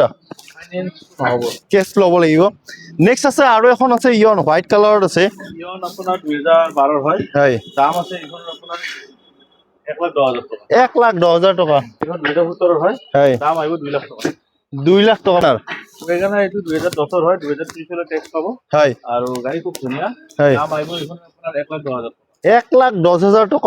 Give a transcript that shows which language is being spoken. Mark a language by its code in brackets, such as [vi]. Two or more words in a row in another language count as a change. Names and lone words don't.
[as] ফাইনেন্স হ'ব কেছ ল'ব লাগিব নেক্সট আছে আৰু এখন আছে ইয়ন হোৱাইট কালাৰত আছে ইয়ন আপোনাৰ 2012 হয় হয় দাম আছে এইখন আপোনাৰ 1,10,000 টাকা 1,10,000 টকা এইখন 2017 হয় হয় দাম আহিব 2 লাখ টাকা 2 লাখ টকা এখানে এইটো 2010 হয় 2030 হলে ট্যাক্স পাবো হয় আৰু গাড়ী খুব ধুনীয়া হয় দাম আহিব এইখন আপোনাৰ 1,10,000 টাকা 1,10,000 টকা